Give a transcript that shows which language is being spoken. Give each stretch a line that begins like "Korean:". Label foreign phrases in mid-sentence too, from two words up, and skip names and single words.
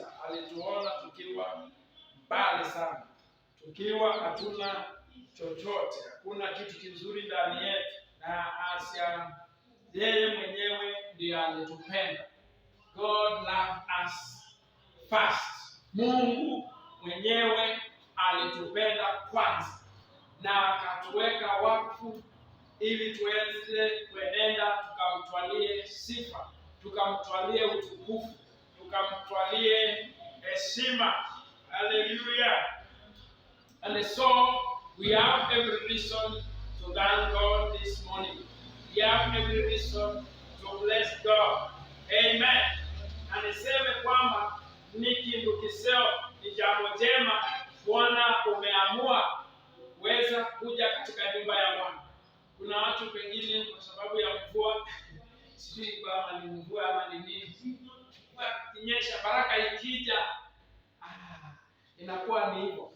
Swahili: alituona tukiwa mbali sana, tukiwa hatuna chochote, hakuna kitu kizuri ndani yetu, na Asia yeye mwenyewe ndiye alitupenda.
English: God loved us first.
Swahili: Mungu mwenyewe alitupenda kwanza na akatuweka wakfu ili tuweze kuenenda tukamtwalie sifa, tukamtwalie utukufu, tukamtwalie heshima. Hallelujah.
English: And so we have every reason to thank God this morning. We have every reason to bless God.
Swahili: Amen. Na niseme kwamba
Kamba: ni kindu kiseo,
Swahili: ni jambo jema Bwana umeamua kuweza kuja katika nyumba ya Bwana. Kuna watu pengine kwa sababu ya mvua, sijui kama ni mvua ama ni nini, inyesha, baraka ikija inakuwa ni hivyo.